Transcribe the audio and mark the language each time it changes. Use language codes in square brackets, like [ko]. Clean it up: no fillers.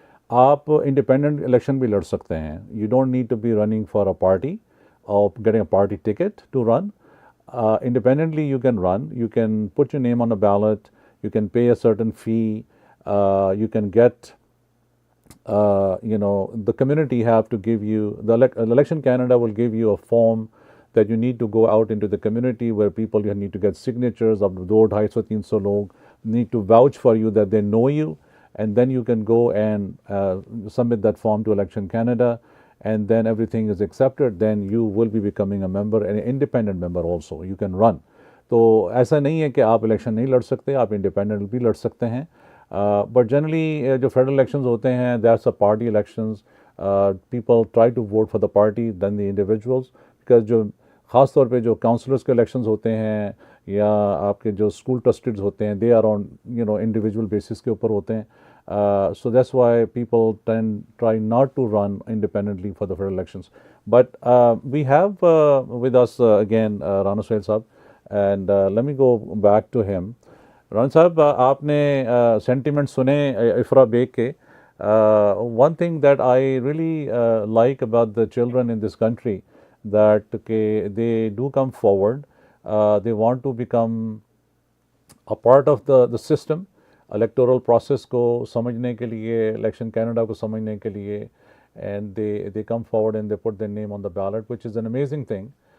[ur] آپ independent election بھی لڑ سکتے ہیں. [en] You don't need to be running for a party اور getting a party ticket to run. Independently you can run, you can put your name on a ballot, you can pay a certain fee, you can get the community have to give you, the Election Canada will give you a form that you need to go out into the community where people, you need to get signatures of 200-250-300 log need to vouch for you that they know you, and then you can go and submit that form to Election Canada, and then everything is accepted. Then you will be becoming a member, an independent member also. You can run. [ur] تو ایسا نہیں ہے کہ آپ election نہیں لڑ سکتے, آپ انڈیپینڈنٹ بھی لڑ سکتے ہیں. [en] But generally جو federal elections ہوتے ہیں that's a party elections. People try to vote for the party then the individuals, because [ur] جو خاص طور پہ جو کاؤنسلرس کے الیکشنز ہوتے ہیں [en] یا آپ کے جو اسکول ٹرسٹڈز ہوتے ہیں they are on individual basis کے اوپر ہوتے ہیں. So that's why people try not to run independently for the federal elections. But we have with us again Rana Sohail sahab, and let me go back to him. [ur] Rana صاحب, آپ نے sentiment سنے افرا bag کے. [en] one thing that I really like about the children in this country that they do come forward, they want to become a part of the system, [ur] electoral process ko samajhne ke liye, [en] election Canada ko samajhne ke liye, and they come forward and they put their name on the ballot, which is an amazing thing.